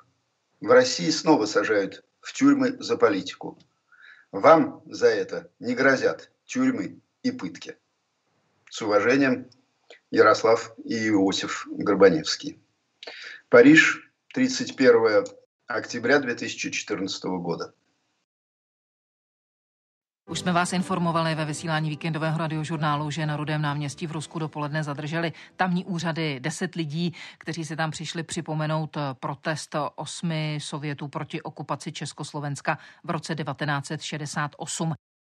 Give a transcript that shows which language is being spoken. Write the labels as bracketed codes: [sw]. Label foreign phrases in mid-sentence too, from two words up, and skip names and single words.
[ru] В России снова сажают в тюрьмы за политику. Вам за это не грозят тюрьмы и пытки. С уважением, Ярослав и Иосиф Горбаневский. Париж, 31 октября 2014 года. [cs] Už jsme vás informovali ve vysílání víkendového radiožurnálu, že na Rudém náměstí v Rusku dopoledne zadrželi tamní úřady 10 lidí, kteří se tam přišli připomenout protest 8 Sovětů proti okupaci Československa v roce 1968.